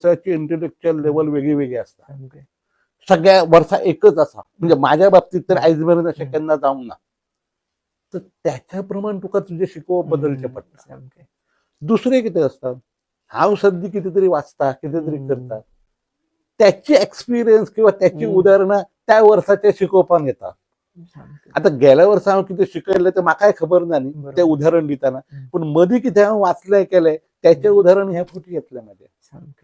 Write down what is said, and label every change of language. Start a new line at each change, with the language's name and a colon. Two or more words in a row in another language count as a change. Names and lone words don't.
Konkani: वर्षाची
English: intellectual level
Konkani: वेगळी वेगळी असतात. सगळ्या वर्षा एकच असा म्हणजे माझ्या बाबतीत तर आयजमेर केन्ना जावंक ना. तर त्याच्याप्रमाणे तुका तुझे शिकोवप बदलचे पडटा. दुसरे कितें आसता, हांव सद्या कितें तरी वाचता कितें तरी करता, त्याची एक्सपिरियन्स किंवा त्याची उदाहरणां त्या वर्साचे शिकोवपाक येता. आता गेल्या वर्सा हांव कितें शिकयलें तें म्हाकाय खबर ना न्ही तें उदाहरण दितना, पण मदीं कितें हांव वाचलें केलें त्याचें उदाहरण ह्या फावटी येतलें म्हाजें.